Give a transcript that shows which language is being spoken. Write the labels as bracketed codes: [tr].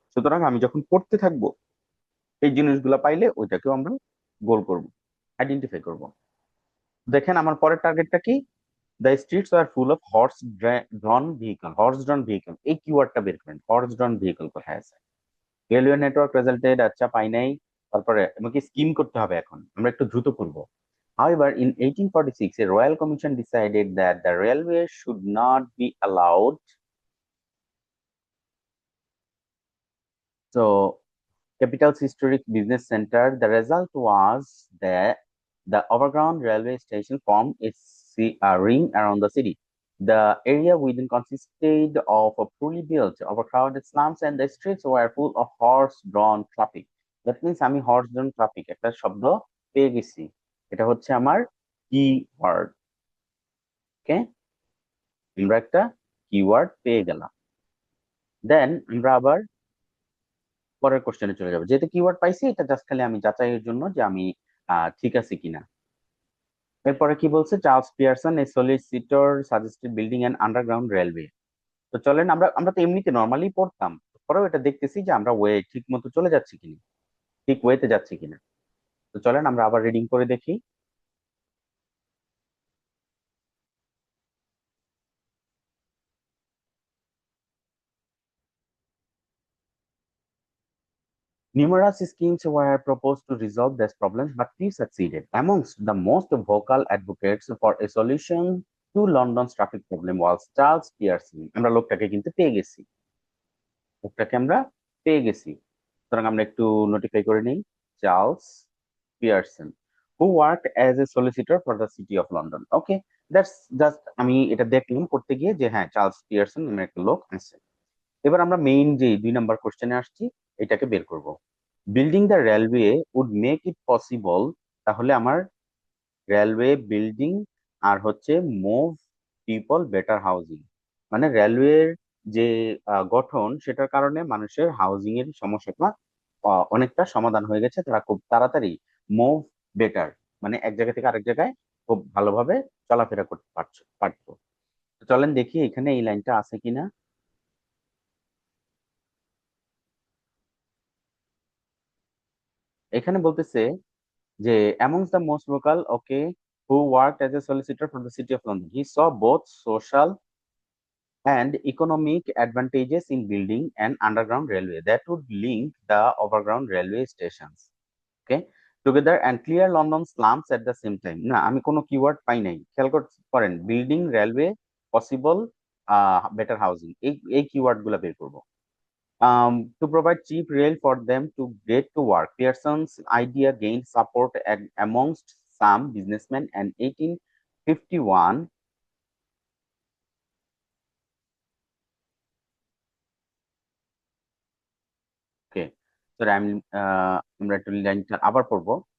[bn] সুতরাং আমি যখন পড়তে থাকবো, এই জিনিসগুলো পাইলে ওইটাকেও আমরা গোল করব, আইডেন্টিফাই করব। দেখেন আমার পরের টার্গেটটা কি, [en] The streets are full of horse drawn vehicle. [bn] Horse ড্রন vehicle, এই কিওয়ার্ডটা বের করেন। হর্স ড্রন ভেহিকল কোথায় আছে? [en] railway network resulted, [bn] আচ্ছা পাই নাই। তারপরে আমাকে স্কিম করতে হবে, এখন আমরা একটু দ্রুত করব। [en] However, in 1846, a royal commission decided that the railway should not be allowed. So, capital's historic business center. The result was that the overground railway station formed a ring around the city. The area within consisted of a poorly built, overcrowded slums, and the streets were full of horse-drawn traffic. That means [bn] আমি horse-drawn traffic একটা শব্দ পেয়ে গেছি। এটা হচ্ছে আমার keyword. ওকে, আমরা একটা কিওয়ার্ড পেয়ে গেলাম। দেন আমরা আবার পরের কোশ্চেনে চলে যাবো। যেহেতু কিওয়ার্ড পাইছি, এটা জাস্ট খালি আমি যাচাইয়ের জন্য যে আমি ঠিক আছে কিনা। এরপরে কি বলছে, Charles Pearson [en] A solicitor suggested building an underground railway. [bn] তো চলেন, আমরা আমরা তো এমনিতে নর্মালি পড়তাম, পরেও এটা দেখতেছি যে আমরা ওয়ে ঠিক মতো চলে যাচ্ছি কিনা, ঠিক ওয়েতে যাচ্ছি কিনা। তো চলেন আমরা আবার রিডিং করে দেখি। [en] Numerous schemes were proposed to resolve these problems, but few succeeded. Amongst the most vocal advocates for a solution to London's traffic problem was Charles Pearson. [bn] আমরা লোকটাকে কিন্তু পেয়ে গেছি, লোকটাকে আমরা পেয়ে গেছি। সুতরাং আমরা একটু নোটিফাই করে নিই, [en] Charles Pearson, who worked as a solicitor for the city of London. Okay, that's just [bn] আমি এটা দেখলাম করতে গিয়ে যে হ্যাঁ, চার্লস পিয়ারসন নামের একটা লোক আছে। এবার আমরা মেইন যে 2 নম্বর কোশ্চেনে আসছি, এটাকে বের করব। [en] building the railway would make it possible, [bn] তাহলে আমার রেলওয়ে বিল্ডিং আর হচ্ছে [en] move people better housing, [bn] মানে রেলওয়ের যে গঠন, সেটার কারণে মানুষের হাউজিং এর সমস্যাটা অনেকটা সমাধান হয়ে গেছে। তারা খুব তাড়াতাড়ি মুভ বেটার, মানে এক জায়গা থেকে আরেক জায়গায় খুব ভালোভাবে চলাফেরা করতে পারতো। তো চলেন দেখি এখানে এই লাইনটা আছে কিনা। এখানে বলতেছে যে [en] amongst the most vocal, okay, who worked as a solicitor for the city of London, he saw both social and economic advantages in building an underground railway that would link the overground railway stations, okay, together and clear London slums at the same time. [bn] না, আমি কোনো keyword পাই নাই, খেয়াল করেন, building railway possible, better housing, এই keyword গুলা বের করবো। [en] To provide cheap rail for them to get to work. Pearson's idea gained support amongst some businessmen, and 1851, okay, so [bn] আমরা একটু লাইনটা আবার পড়বো।